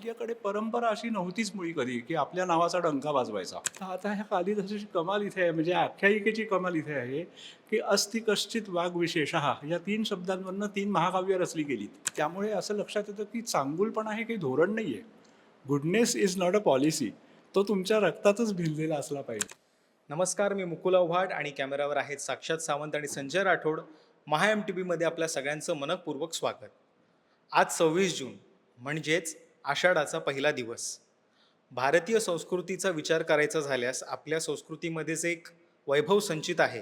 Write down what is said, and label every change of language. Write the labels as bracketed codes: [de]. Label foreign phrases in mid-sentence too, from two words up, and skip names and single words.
[mr] आपल्याकडे परंपरा अशी नव्हतीच मुळी कधी, की आपल्या नावाचा डंका वाजवायचा. तर आता ह्या कालिदासाची कमाल इथे आहे, म्हणजे आख्यायिकेची कमाल इथे आहे, की [sa] अस्ति कश्चित वाग्विशेषः [mr] या 3 शब्दांवरनं 3 महाकाव्य रचली गेलीत. त्यामुळे असं लक्षात येतं, की चांगुलपणा हे काही धोरण नाहीये. [en] Goodness is not a policy. [mr] तो तुमच्या रक्तातच भिनलेला असला पाहिजे. नमस्कार, मी मुकुल आव्हाड आणि कॅमेरावर आहेत साक्षात सावंत आणि संजय राठोड. महा एम टी व्हीमध्ये आपल्या सगळ्यांचं मनपूर्वक स्वागत. आज 26 जून म्हणजेच आषाढाचा पहिला दिवस. भारतीय संस्कृतीचा विचार करायचा झाल्यास आपल्या संस्कृतीमध्येच एक वैभव संचित आहे.